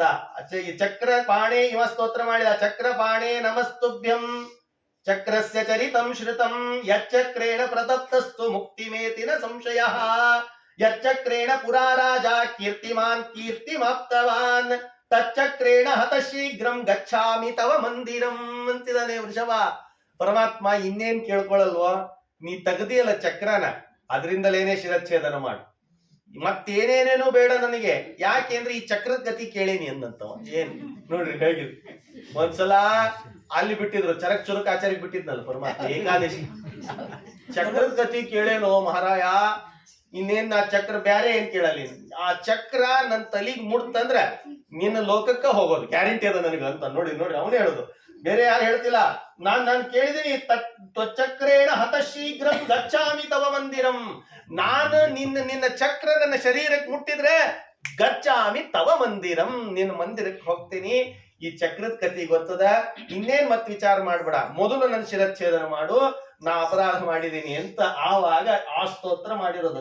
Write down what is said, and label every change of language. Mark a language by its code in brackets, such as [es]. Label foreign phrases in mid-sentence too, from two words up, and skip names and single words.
[kn] ಈ ಚಕ್ರ ಪಾಣೆ ಇವ ಸ್ತೋತ್ರ ಮಾಡಿದ. [sa] ಚಕ್ರ ಪಾಣೆ ನಮಸ್ತುಭ್ಯಂ ಚಕ್ರಸ್ಯ ಚರಿತಂ ಶ್ರುತಂ ಯಚ್ಚಕ್ರೇಣ ಪ್ರದತ್ತಸ್ತು ಮುಕ್ತಿಮೇತಿನ ಸಂಶಯ. ಯಚ್ಚಕ್ರೇಣ ಪುರಾ ರಾಜ ಕೀರ್ತಿಮಾನ್ ಕೀರ್ತಿಮಾಪ್ತವಾನ್ ತಚ್ಚಕ್ರೇಣ ಹತ ಶೀಘ್ರಂ ಗಚ್ಚಾಮಿ ತವ ಮಂದಿರಂ ಅಂತಿದ್ದಾನೆ ವೃಷಭ. [kn] ಪರಮಾತ್ಮ ಇನ್ನೇನ್ ಕೇಳ್ಕೊಳಲ್ವೋ, ನೀ ತೆಗ್ದಿಯಲ್ಲ ಚಕ್ರನ, ಅದರಿಂದಲೇನೆ ಶಿರಚ್ಛೇದನ ಮಾಡು, ಮತ್ತೇನೇನೇನೋ ಬೇಡ ನನಗೆ. ಯಾಕೆಂದ್ರೆ ಈ ಚಕ್ರದ ಗತಿ ಕೇಳೇನಿ ಅಂದಂತವ. ಏನ್ ನೋಡ್ರಿ ಹೇಗಿದೆ. ಒಂದ್ಸಲ ಅಲ್ಲಿ ಬಿಟ್ಟಿದ್ರು, ಚರಕ್ ಚುರುಕ್ ಆಚಾರ್ಯ ಬಿಟ್ಟಿದ್ನಲ್ಲ ಪರಮಾತ್ಮ ಏಕಾದಶಿ. ಚಕ್ರದ ಗತಿ ಕೇಳೇನೋ ಮಹಾರಾಯ, ಇನ್ನೇನ್ ನಾ ಚಕ್ರ ಬ್ಯಾರೆ ಏನ್ ಕೇಳಲಿ. ಆ ಚಕ್ರ ನನ್ ತಲಿಗ್ ಮುಡ್ತಂದ್ರ ನಿನ್ನ ಲೋಕಕ್ಕ ಹೋಗೋದು ಗ್ಯಾರಂಟಿ ಅದ ನನಗ ಅಂತ. ನೋಡಿ ಅವನೇ ಹೇಳುದು, ಬೇರೆ ಯಾರು ಹೇಳ್ತಿಲ್ಲ. ನಾನ್ ಕೇಳಿದೀನಿ, [sa] ಚಕ್ರೇಣ ಹತ ಶೀಘ್ರಂ ಗಚ್ಚಾಮಿ ತವ ಮಂದಿರಂ. [kn] ನಾನು ನಿನ್ನ ಚಕ್ರ ನನ್ನ ಶರೀರಕ್ಕೆ ಮುಟ್ಟಿದ್ರೆ [sa] ಗಚ್ಚಾಮಿ ತವ ಮಂದಿರಂ, [kn] ನಿನ್ನ ಮಂದಿರಕ್ಕೆ ಹೋಗ್ತೀನಿ. ಈ ಚಕ್ರದ ಕತಿ ಗೊತ್ತದ, ಇನ್ನೇನ್ ಮತ್ ವಿಚಾರ ಮಾಡ್ಬೇಡ, ಮೊದಲು ನನ್ನ ಶಿರಚ್ಛೇದನ ಮಾಡು, ನಾ ಅಪರಾಧ ಮಾಡಿದೀನಿ ಅಂತ. ಆವಾಗ ಆ ಸ್ತೋತ್ರ ಮಾಡಿರೋದು.